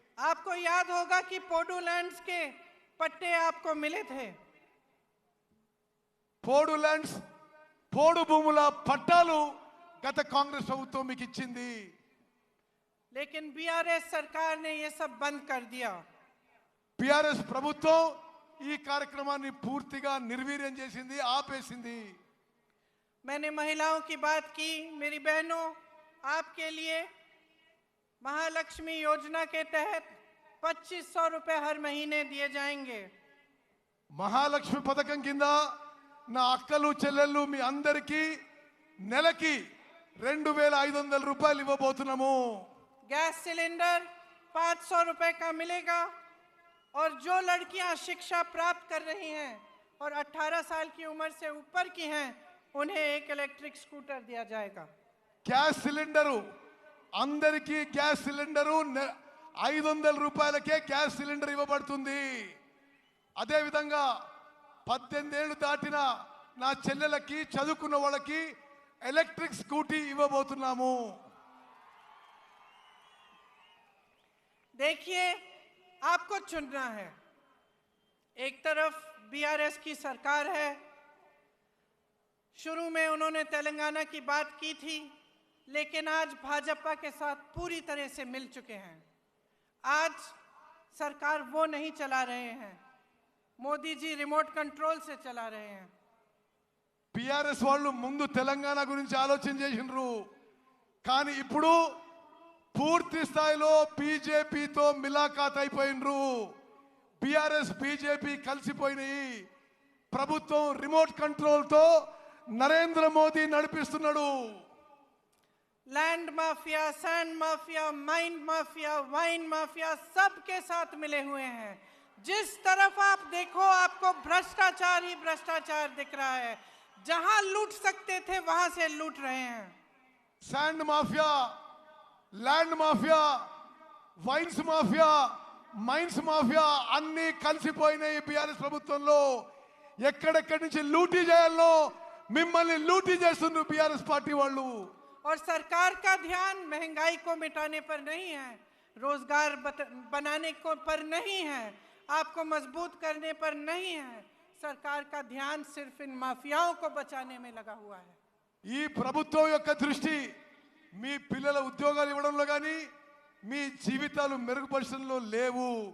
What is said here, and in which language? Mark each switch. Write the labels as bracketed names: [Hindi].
[Telugu] आपको याद होगा कि पोडू लैंड्स के पट्टे आपको मिले थे। పోడు ల్యాండ్స్, పోడు భూముల పట్టాలు గత కాంగ్రెస్ ప్రభుత్వం మీకు ఇచ్చింది. [Hindi] लेकिन बीआरएस सरकार ने ये सब बंद कर दिया। [Telugu] బిఆర్ఎస్ ప్రభుత్వం ఈ కార్యక్రమాన్ని పూర్తిగా నిర్వీర్యం చేసింది, ఆపేసింది. [Hindi] मैंने महिलाओं की बात की। मेरी बहनों, आपके लिए महालक्ष्मी योजना के तहत 2500 रुपए हर महीने दिए जाएंगे। [Telugu] మహాలక్ష్మి పథకం కింద నా అక్కలు చెల్లెళ్ళు మీ అందరికీ నెలకి 2500 రూపాయలు ఇవ్వబోతున్నాము. [Hindi] गैस सिलेंडर 500 रुपए का मिलेगा और जो लड़कियां शिक्षा प्राप्त कर रही हैं और 18 साल की उम्र से ऊपर की हैं उन्हें एक इलेक्ट्रिक स्कूटर दिया जाएगा। [Telugu] గ్యాస్ సిలిండరు అందరికీ గ్యాస్ సిలిండరు 500 రూపాయలకే గ్యాస్ సిలిండర్ ఇవ్వబడుతుంది. అదేవిధంగా 18 ఏళ్ళు దాటిన నా చెల్లెలకి, చదువుకున్న వాళ్ళకి ఎలక్ట్రిక్ స్కూటీ ఇవ్వబోతున్నాము. [Hindi] देखिए, आपको चुनना है। एक तरफ बीआरएस की सरकार है। शुरू में उन्होंने तेलंगाना की बात की थी, लेकिन आज भाजपा के साथ पूरी तरह से मिल चुके हैं। आज सरकार वो नहीं चला रहे हैं, मोदी जी रिमोट कंट्रोल से चला रहे हैं। [Telugu] బిఆర్ఎస్ వాళ్ళు ముందు తెలంగాణ గురించి ఆలోచన చేసినారు, కానీ ఇప్పుడు పూర్తి స్థాయిలో బీజేపీతో మిలాఖాత్ అయిపోయినరు. బిఆర్ఎస్ బీజేపీ కలిసిపోయినాయి. ప్రభుత్వం రిమోట్ కంట్రోల్తో నరేంద్ర మోదీ నడిపిస్తున్నాడు. [Hindi] Land mafia, sand mafia, mine mafia, wine mafia सबके साथ मिले हुए हैं। जिस तरफ आप देखो आपको भ्रष्टाचार ही भ्रष्टाचार दिख रहा है। जहां लूट सकते थे वहां से लूट रहे हैं। [Telugu] Sand mafia, land mafia, wines mafia, mines mafia అన్ని కలిసిపోయినాయి బీఆర్ఎస్ ప్రభుత్వంలో. ఎక్కడెక్కడి నుంచి లూటీ చేయాలో మిమ్మల్ని లూటీ చేస్తున్నారు బీఆర్ఎస్ పార్టీ వాళ్ళు. [Hindi] और सरकार का ध्यान महंगाई को मिटाने पर नहीं है, रोजगार बनाने को पर नहीं है, आपको मजबूत करने पर नहीं है। सरकार का ध्यान सिर्फ इन माफियाओं को बचाने में लगा हुआ है। [Telugu] ఈ ప్రభుత్వం యొక్క దృష్టి మీ పిల్లల ఉద్యోగాలు ఇవ్వడంలో కానీ మీ జీవితాలు మెరుగుపరచడంలో లేవు.